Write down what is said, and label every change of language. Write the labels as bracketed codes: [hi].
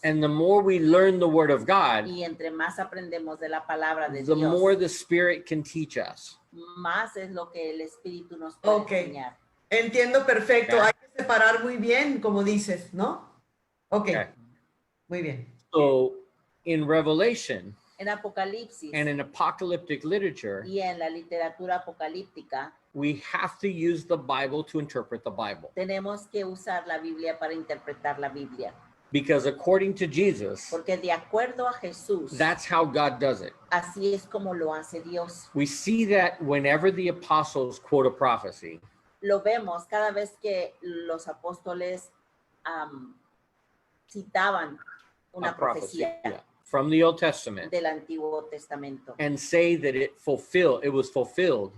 [en] and the more we learn the word of God, [es] y entre más aprendemos de la palabra de [en] the [es] Dios, [en] more the Spirit can teach us. [es] más es lo que el Espíritu nos puede [en] Ok. [es] enseñar. Entiendo perfecto. [en] Okay. [es] Hay que separar muy bien, como dices, ¿no? [en] Ok. Okay. [es] Muy bien. [en] So in Revelation [es] En Apocalipsis [en] and in apocalyptic literature, [es] y en la literatura apocalíptica, [en] we have to use the Bible to interpret the Bible. [es] tenemos que usar la Biblia para interpretar la Biblia. [en] Because according to Jesus, [es] Porque de acuerdo a Jesús, [en] that's how God does it. [es] así es como lo hace Dios. [en] We see that whenever the apostles quote a prophecy, [es] Lo vemos cada vez que los apóstoles citaban una [en] a prophecy, [es] profecía [en] from the Old Testament, [es] del Antiguo Testamento [en] and say that it was fulfilled